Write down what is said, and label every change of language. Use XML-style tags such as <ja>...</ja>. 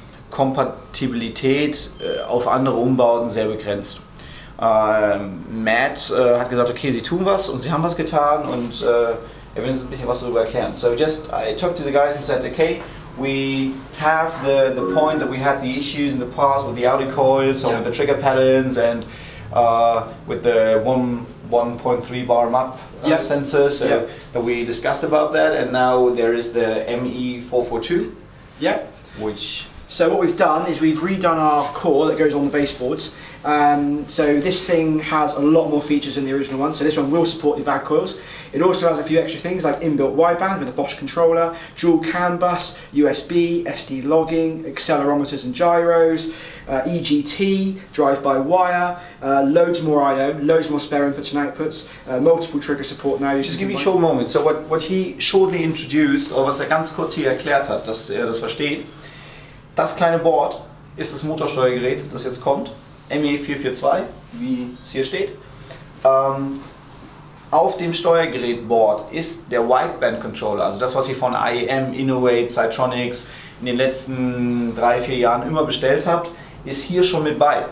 <de>Kompatibilität auf andere Umbauten sehr begrenzt. Matt hat gesagt, okay, sie tun was und sie haben was getan und er will uns ein bisschen was darüber erklären.</de> <en>So I talked to the guys and said, okay, we have the point that we had the issues in the past with the Audi coils, or with the trigger patterns, and with the 1.3 bar map sensor, so that we discussed about that, and now there is the ME442. Yeah. So what we've done is we've redone our core that goes on the baseboards. So this thing has a lot more features than the original one. So this one will support the VAG coils. It also has a few extra things like inbuilt wideband with a Bosch controller, dual CAN bus, USB, SD logging, accelerometers and gyros, EGT, drive-by-wire, loads more I/O, loads more spare inputs and outputs, multiple trigger support now. Just give me a short moment. So what he shortly introduced,</en> <de>oder was ganz kurz hier erklärt hat, dass das versteht, das kleine Board ist das Motorsteuergerät, das jetzt kommt, ME442, wie es hier steht. Auf dem Steuergerätboard ist der Wideband Controller, also das, was ihr von IEM, Innovate, Sitronics in den letzten 3-4 Jahren immer bestellt habt, ist hier schon mit bei.</de>